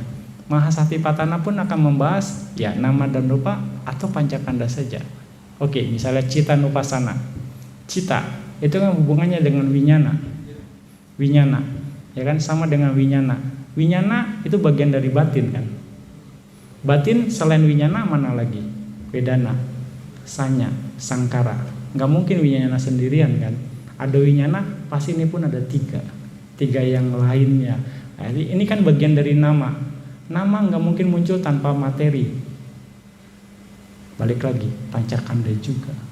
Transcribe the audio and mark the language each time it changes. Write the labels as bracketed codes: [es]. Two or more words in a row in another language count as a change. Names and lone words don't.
[id] Mahasatipatthana pun akan membahas ya nama dan rupa atau pancakanda saja. Oke, misalnya [pi] Citta Nupasana. [id] Citta itu kan hubungannya dengan winyana. Winyana, ya kan sama dengan winyana. Winyana itu bagian dari batin kan. Batin selain winyana mana lagi? [pi] Vedana, sanya, [id] sangkara. Nggak mungkin winyana sendirian kan. Ada winyana, pasti ini pun ada tiga yang lainnya. Nah, ini kan bagian dari nama. Nama nggak mungkin muncul tanpa materi. Balik lagi, pancakanda juga.